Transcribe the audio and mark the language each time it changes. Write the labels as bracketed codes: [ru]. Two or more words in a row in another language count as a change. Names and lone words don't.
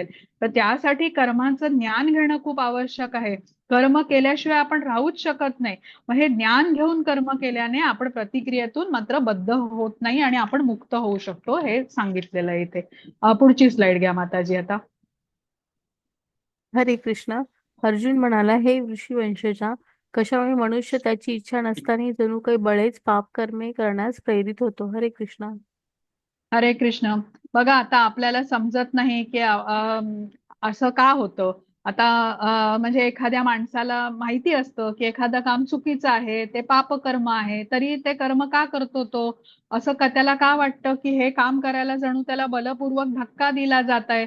[mr] तर त्यासाठी कर्माचं ज्ञान घेणं खूप आवश्यक आहे. कर्म केल्याशिवाय आपण राहूच शकत नाही. मग हे ज्ञान घेऊन कर्म केल्याने आपण प्रतिक्रियेतून मात्र बद्ध होत नाही आणि आपण मुक्त होऊ शकतो, हे सांगितलेलं आहे इथे. पुढची स्लाइड घ्या माताजी आता. हरे कृष्ण. अर्जुन म्हणाला, हे ऋषीवंशजा, कशामुळे मनुष्य त्याची इच्छा नसताना जणू काही बळेच पाप कर्मे करण्यास प्रेरित होतो. हरे कृष्ण. हरे कृष्ण. बघा आता आपल्याला समजत नाही की असं का होतं. आता म्हणजे एखाद्या माणसाला माहिती असतं की एखादं काम चुकीचं आहे, ते पापकर्म आहे, तरी ते कर्म का करतो तो, असं का त्याला का वाटतं की हे काम करायला जणू त्याला बलपूर्वक धक्का दिला जात आहे.